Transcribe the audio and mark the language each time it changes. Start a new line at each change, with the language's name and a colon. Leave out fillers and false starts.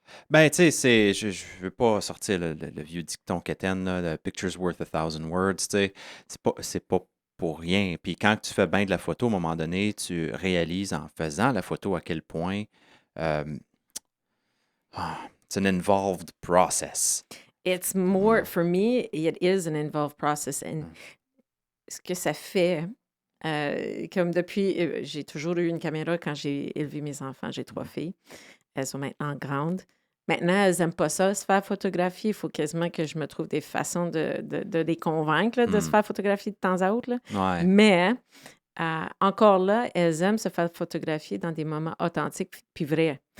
French: Ben, tu sais, je veux pas sortir le vieux dicton quétaine, là, «
English: Picture's worth 1,000 words
French: », tu sais. C'est pas pour rien. Puis quand tu fais bien de la photo, à un moment donné, tu réalises en faisant la photo à quel point
English: it's an involved process. It's more, for me, it is an involved process. And
French: ce que ça fait, Comme depuis, j'ai toujours eu une caméra quand j'ai élevé mes enfants. J'ai 3 filles. Elles sont maintenant grandes. Maintenant, elles n'aiment pas ça, se faire photographier. Il faut quasiment que je me trouve des façons de les convaincre là, de se faire photographier de temps à autre, là. Ouais. Mais encore là, elles aiment se faire photographier dans des moments authentiques puis vrais.